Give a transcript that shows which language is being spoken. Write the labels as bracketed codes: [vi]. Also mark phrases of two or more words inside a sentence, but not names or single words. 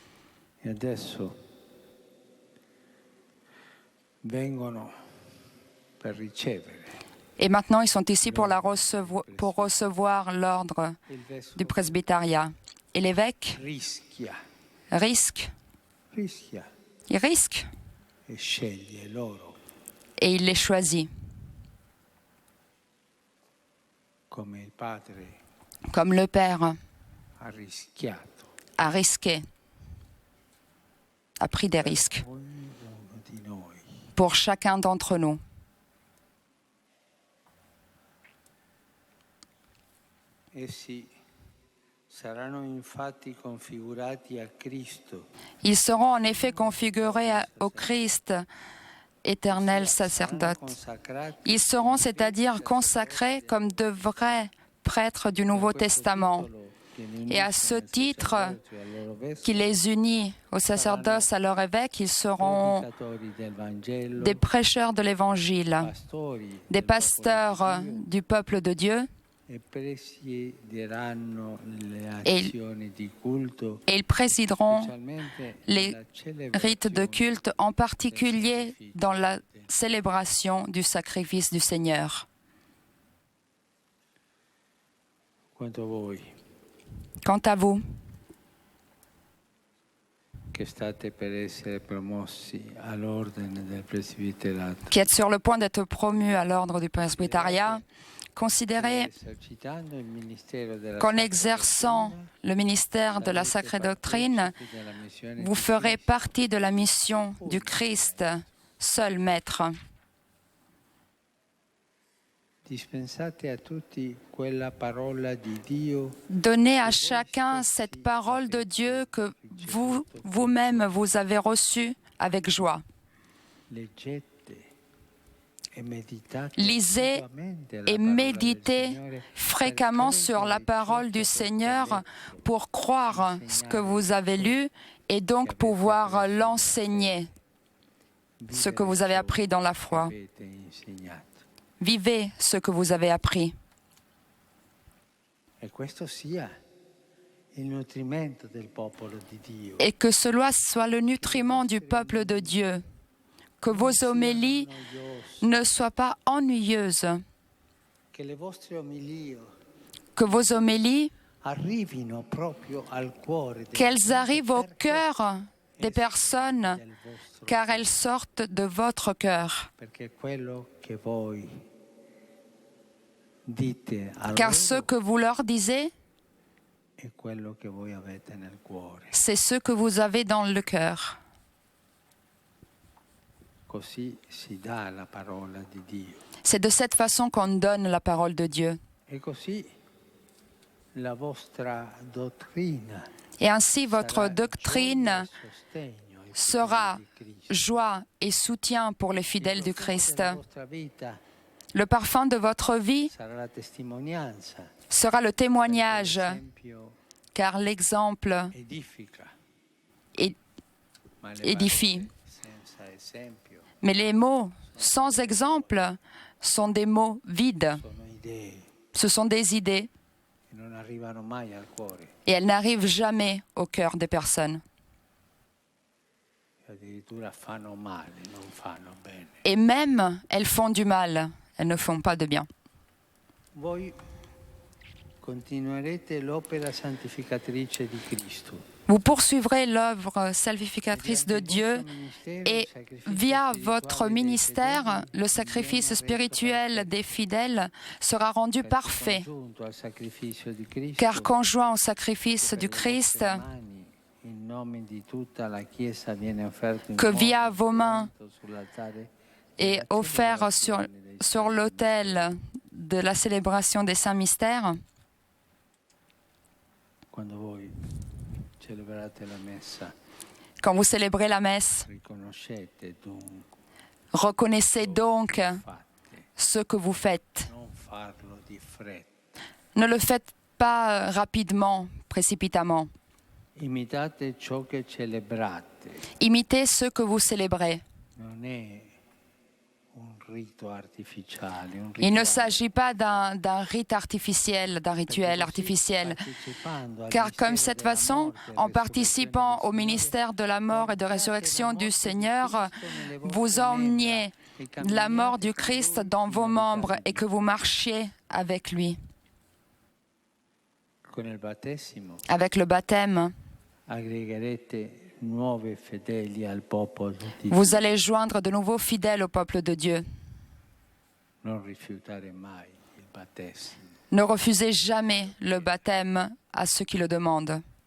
[fr] Et maintenant, ils sont ici pour recevoir l'ordre du presbytériat. Et l'évêque risque. [it] Rischia [fr] Il risque [it] e sceglie loro [fr] et il les choisit. [it] come il Padre [fr] Comme le Père [it] ha rischiato [fr] a risqué, a pris des risques [it] ognuno di noi. [fr] pour chacun d'entre nous. [it] Essi saranno infatti configurati a Cristo, [fr] Ils seront en effet configurés au Christ, éternel sacerdote. [it] consacrati [fr] Ils seront, c'est-à-dire consacrés comme de vrais prêtres du Nouveau Testament. Et à ce titre qui les unit au sacerdoce, à leur évêque, ils seront des prêcheurs de l'Évangile, des pasteurs du peuple de Dieu, [it] e presideranno le [fr] et [it] azioni di culto, [fr] ils présideront [it] specialmente [fr] les [it] la [fr] rites de [it] celebrazione [fr] culte, en particulier dans la célébration du sacrifice du Seigneur. [it] quanto voi [fr] Quant à vous, [it] che state per essere promossi all'ordine del presbiterato, [fr] qui êtes sur le point d'être promus à l'ordre du presbytariat, considérez [it] esercitando il ministero della [fr] qu'en [it] Sacra [fr] exerçant [it] Dottrina, [fr] le ministère de la sacrée doctrine, [it] partecipi della missione [fr] vous [it] di [fr] ferez [it] Cristo, [fr] partie de la mission du Christ, seul Maître. [it] dispensate a tutti quella parola di Dio [fr] Donnez à chacun cette parole de Dieu que vous-même vous avez reçue avec joie. [it] leggete e meditate [fr] Lisez [it] assiduamente la [fr] et [it] parola del [fr] méditez [it] Signore [fr] fréquemment [it] per [fr] sur la [it] credere [fr] parole du [it] ciò che [fr] Seigneur [it] avete [fr] pour croire ce que vous avez lu et donc pouvoir l'enseigner, ce que vous avez appris dans la foi. [it] avete insegnato. [fr] Vivez ce que vous avez appris. [it] E questo sia il nutrimento del popolo di Dio. [fr] Et que cela soit le nutriment du peuple de Dieu. Que vos homélies ne soient pas ennuyeuses. [it] Che le vostre omilie [fr] Que vos homélies, [it] arrivino proprio al cuore del [fr] qu'elles arrivent au cœur des personnes, [it] del vostro, [fr] car elles sortent de votre cœur. [it] perché quello che voi dite a [fr] Car [it] loro [fr] ce que vous leur disiez, [it] è quello che voi avete nel cuore. [fr] c'est ce que vous avez dans le cœur. [it] Così si dà la parola di Dio. [fr] C'est de cette façon qu'on donne la parole de Dieu. [it] E così la vostra dottrina [fr] Et ainsi votre [it] sarà [fr] doctrine [it] gioia e sostegno ai [fr] sera [it] fedeli di Cristo. [fr] joie et soutien pour les fidèles du [it] Il profumo [fr] Christ. [it] della vostra vita [fr] Le parfum de votre vie [it] sarà la testimonianza, [fr] sera le témoignage, [it] l'esempio [fr] car l'exemple [it] edifica, ma le [fr] édifie. [it] parole senza esempio [fr] Mais les mots sans exemple sont des mots vides. [it] sono idee [fr] Ce sont des idées [it] che non arrivano mai al cuore, [fr] et elles n'arrivent jamais au cœur des personnes. [it] che addirittura fanno male, non fanno bene. [fr] Et même, elles font du mal, elles ne font pas de bien. [it] Voi continuerete l'opera santificatrice di Cristo. [fr] Vous poursuivrez l'œuvre salvificatrice de Dieu et via votre ministère, le sacrifice spirituel des fidèles sera rendu parfait, [it] Giunto al sacrificio di Cristo, [fr] car conjoint au sacrifice du [it] per le [fr] Christ, [it] vostre mani, in nome di tutta la Chiesa viene offerto in [fr] que [it] modo [fr] via vos mains [it] sull'altare [fr] et [it] della [fr] offert [it] celebrazione dei [fr] sur l'autel de la célébration des saints mystères, [it] Quando voi celebrate la messa, [fr] quand vous célébrez la messe, [it] riconoscete dunque, [fr] reconnaissez donc [it] fate, [fr] ce que vous faites. [it] non farlo di fretta. [fr] Ne le faites pas rapidement, précipitamment. [it] Imitate ciò che celebrate, [fr] Imitez ce que vous célébrez. [it] non è un rito artificiale, un [fr] Il ne [it] rituale. [fr] s'agit pas d'un rite artificiel, d'un rituel artificiel, [it] Partecipando al [fr] car comme [it] mistero [fr] cette [it] della [fr] façon, [it] morte e [fr] en [it] resurrezione [fr] participant [it] del [fr] au ministère de la mort et de résurrection du Seigneur, vous emmeniez la mort du Christ dans vos membres et que vous marchiez avec lui. [it] Con il battesimo [fr] Avec le baptême, Vous allez joindre de nouveaux fidèles au peuple de Dieu. Ne refusez jamais le baptême à ceux qui le demandent.